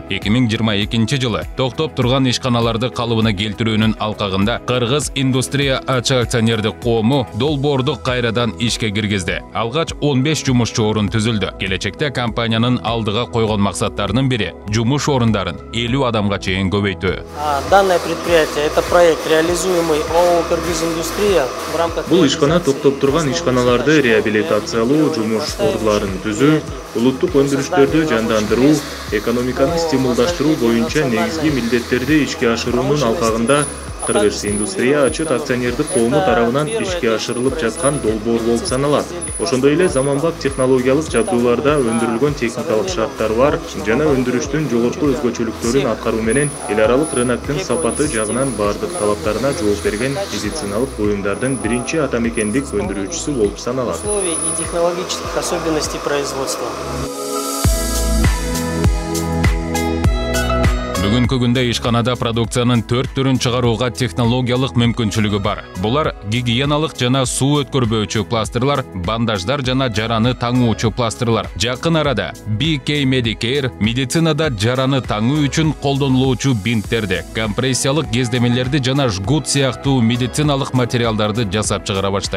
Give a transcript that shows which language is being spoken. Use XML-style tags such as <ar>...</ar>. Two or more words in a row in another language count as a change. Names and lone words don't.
<ky>2022 жылы токтоп турган ишканаларды калыбына келтирүүнүн алкагында Кыргыз индустрия ачык акционердик коому долбоорду кайрадан ишке киргизди. Алгач 15 жумушчу орун түзүлдү. Келечекте компаниянын алдыга койгон максаттарынын бири жумуш орундарын 50 адамга чейин көбөйтүү.</ky> <ru>Данное предприятие это проект реализуемый ООО «Кыргызиндустрия» в рамках.</ru> <ky>Бул ишкана токтоп турган ишканаларды реабилитациялоо, жумуш ордуларын түзүү, улуттук өндүрүштөрдү жандандыруу, экономиканы стимулдаштыруу боюнча негизги милдеттерди ишке ашыруунун алкагында Кыргыз индустрия ачык акционердик коому тарабынан ишке ашырылып жаткан долбоор болуп саналат. Ошондой эле заманбап технологиялык жабдууларда өндүрүлгөн техникалык шарттар бар жана өндүрүштүн жогорку өзгөчөлүктөрүн аткаруу менен эл аралык рыноктун сапаты жагынан бардык талаптарына жооп берген медициналык буюмдардын биринчи атамекендик өндүрүүчүсү болуп саналат.</ky> <ru>Условий и технологических особенностей производства.</ru> <ky>Бүгүнкү күндө ишканада продукциянын 4 түрүн чыгарууга технологиялык мүмкүнчүлүгү бар. Булар гигиеналык жана суу өткөрбөөчү пластырлар, бандаждар жана жараны таңуучу пластырлар. Жакын арада BK Medicare медицинада жараны таңуу үчүн колдонулуучу бинттерди, компрессиялык кездемелерди жана жгут сыяктуу медициналык материалдарды жасап чыгара баштайт.</ky>